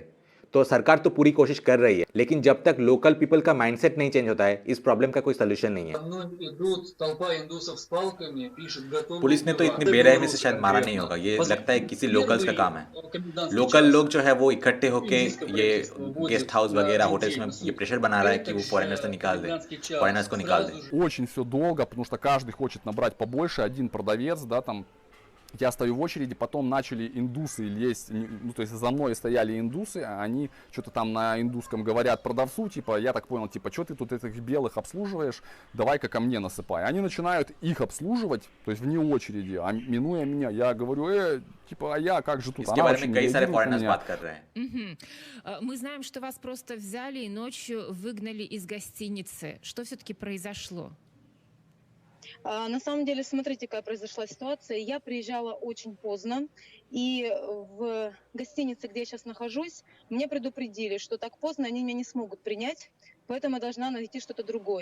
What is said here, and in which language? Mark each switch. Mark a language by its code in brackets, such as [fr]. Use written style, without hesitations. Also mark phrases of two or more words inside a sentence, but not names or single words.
[hi] तो सरकार तो पूरी कोशिश कर रही है, लेकिन जब तक [en] local people [hi] का माइंडसेट नहीं चेंज होता है इस प्रॉब्लम का कोई सोल्यूशन नहीं है। पुलिस ने तो इतनी बेरहमी से शायद मारा नहीं होगा, ये लगता है किसी लोकल्स का काम है। लोकल लोग जो है वो इकट्ठे होके ये [en] guest house [hi] वगैरह होटल्स में ये प्रेशर बना रहा है कि वो फॉरेनर्स से निकाल दे, फॉरेनर्स को निकाल दे। [ru] Очень все долго, потому что каждый хочет набрать побольше, один продавец, да, там Я стою в очереди, потом начали индусы лезть, ну, то есть за мной стояли индусы, они что-то там на индусском говорят продавцу, типа, я так понял, типа, что ты тут этих белых обслуживаешь, давай-ка ко мне насыпай. Они начинают их обслуживать, то есть вне очереди, а минуя меня, я говорю, типа, а я как же тут? [hi] इसके [ru] Она [hi] बारे [ru] вообще [hi] में [ru] не [hi] कई सारे [ru] реагирует на [hi] फॉरेनर्स [ru] меня. [hi] बात कर रहे हैं. [ru] Мы знаем, что вас просто взяли и ночью выгнали из гостиницы. Что все-таки произошло? На самом деле, смотрите, какая произошла ситуация. Я приезжала очень поздно, и в гостинице, где я сейчас нахожусь, мне предупредили, что так поздно они меня не смогут принять, поэтому я должна найти что-то другое.